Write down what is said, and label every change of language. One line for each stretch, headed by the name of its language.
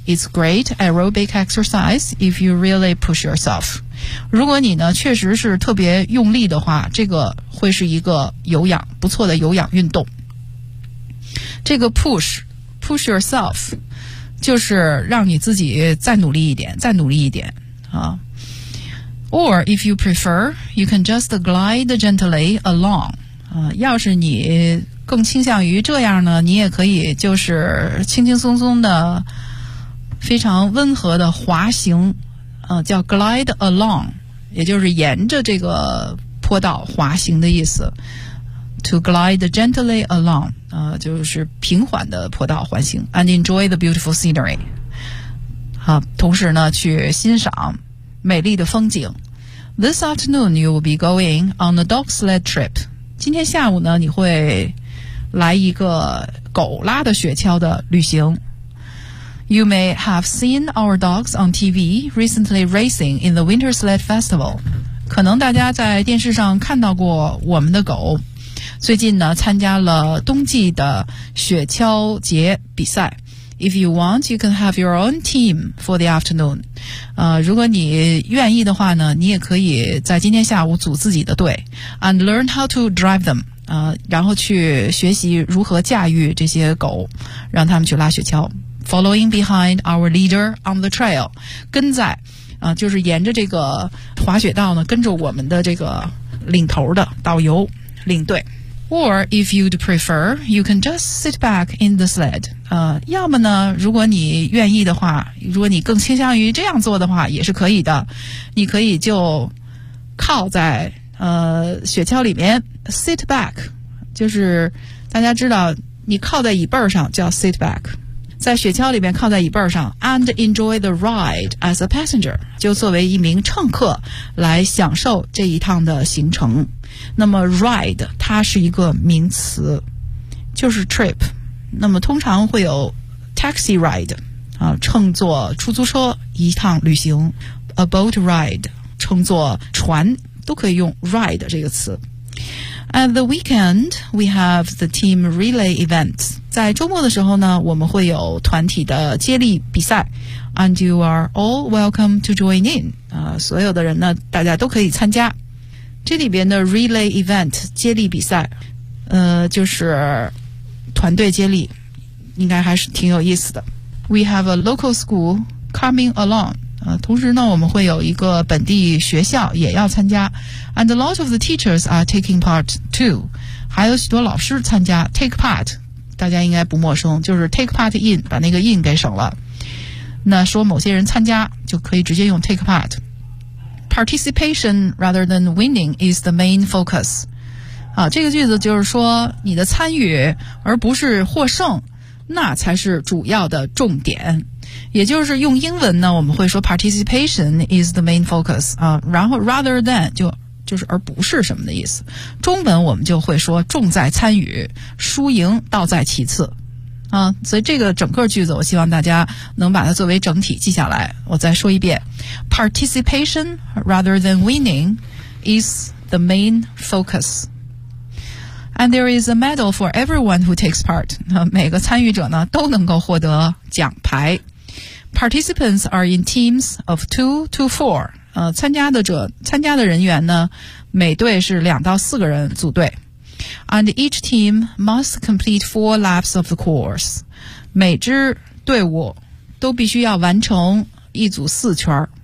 English: It's great aerobic exercise if you really push yourself。
Chinese: 如果你呢确实是特别用力的话，这个会是一个有氧不错的有氧运动。这个 push yourself 就是让你自己再努力一点，再努力一点啊。
English: Or if you prefer, you can just glide gently along 啊。
Chinese: 要是你更倾向于这样呢，你也可以就是轻轻松松的、非常温和的滑行，叫 glide along， 也就是沿着这个坡道滑行的意思。
English: To glide gently along，
Chinese: 就是平缓的坡道滑行
English: ，and enjoy the beautiful scenery。
Chinese: 同时呢，去欣赏美丽的风景。
English: This afternoon you will be going on a dog sled trip。
Chinese: 今天下午呢，你会来一个狗拉的雪橇的旅行。
English: You may have seen our dogs on TV recently racing in the Winter Sled Festival。
Chinese: 可能大家在电视上看到过我们的狗。最近呢参加了冬季的雪橇节比赛。
English: If you want, you can have your own team for the afternoon、
Chinese: 如果你愿意的话呢，你也可以在今天下午组自己的队
English: and learn how to drive them、
Chinese: 然后去学习如何驾驭这些狗，让他们去拉雪橇。
English: Following behind our leader on the trail，
Chinese: 跟在、就是沿着这个滑雪道呢，跟着我们的这个领头的导游领队。
English: Or if you'd prefer, you can just sit back in the sled.
Chinese: 要么呢，如果你愿意的话，如果你更倾向于这样做的话，也是可以的。你可以就靠在雪橇里面 sit back， 就是大家知道你靠在椅背上叫 sit back， 在雪橇里面靠在椅背上
English: and enjoy the ride as a passenger，
Chinese: 就作为一名乘客来享受这一趟的行程。那么 ride 它是一个名词，就是 trip， 那么通常会有 taxi ride 啊，乘坐出租车一趟旅行， a boat ride 乘坐船，都可以用 ride 这个词。
English: At the weekend, we have the team relay event.
Chinese: 在周末的时候呢，我们会有团体的接力比赛。
English: And you are all welcome to join in.
Chinese: 所有的人呢，大家都可以参加。这里边的 relay event, 接力比赛，就是团队接力，应该还是挺有意思的。
English: We have a local school coming along.
Chinese: 同时呢，我们会有一个本地学校也要参加 ，
English: and a lot of the teachers are taking part too，
Chinese: 还有许多老师参加 take part， 大家应该不陌生，就是 take part in， 把那个 in 给省了。那说某些人参加，就可以直接用 take part。
English: Participation rather than winning is the main focus。
Chinese: 啊，这个句子就是说你的参与而不是获胜，那才是主要的重点。也就是用英文呢，我们会说
English: participation is the main focus
Chinese: 啊，然后 rather than 就是而不是什么的意思。中文我们就会说重在参与，输赢倒在其次啊。所以这个整个句子，我希望大家能把它作为整体记下来。我再说一遍 ，
English: participation rather than winning is the main focus。 And there is a medal for everyone who takes part.
Chinese: 每个参与者呢都能够获得奖牌。
English: Participants are in teams of 2 to 4.
Chinese: 参加的人员呢，每队是2到4个人组队。
English: And each team must complete 4 laps of the course.
Chinese: 每支队伍都必须要完成一组4圈。